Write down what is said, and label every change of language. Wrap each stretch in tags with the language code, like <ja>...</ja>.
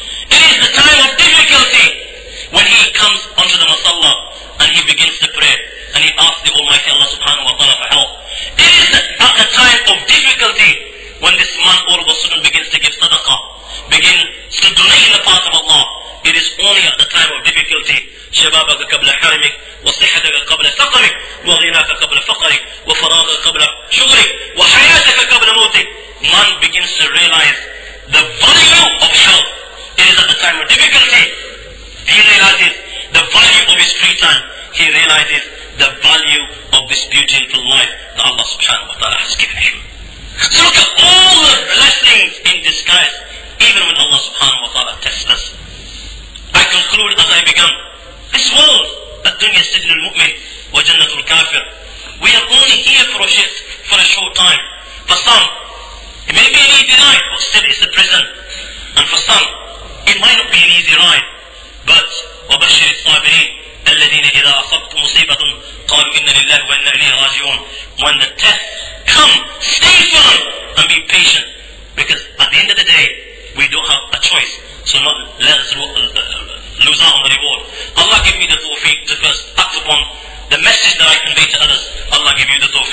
<en>It is the time of difficulty when he comes onto the masalla and he begins to pray and he asks the Almighty Allah subhanahu wa ta'ala for help. It is at the time of difficulty when this man all of a sudden begins to give sadaqah, begins to donate in the path of Allah. It is only at the time of difficulty.</en> <ar>شبابك قبل حرمك وصحتك قبل سقمك وغناك قبل فقرك وفراغك قبل شغلك وحياتك قبل موتك.</ar> <en>Man begins to realize the value of health. It is at the time of difficulty. He realizes the value of his free time. He realizes the value of this beautiful life that Allah subhanahu wa ta'ala has given him. So look at all the blessings in disguise, even when Allah subhanahu wa ta'ala tests us. I conclude as begun. This world,</en> <ar>الدنيا سجن المؤمن وجنة الكافر.</ar> <en>We are only here for a short time. For some, it may be an easy ride, but still it's a prison. And for some, it might not be an easy ride, but</en> <ar>وبشر الصابرين الذين إذا أصبت مصيبة قالوا إن لله وإنا إليه راجعون.</ar> <en>When the test comes, stay firm and be patient, because at the end of the day, we don't have a choice. So let us lose out on the reward. Allah give me the tawfiq to first act upon the message that I convey to others. Allah give you the</en>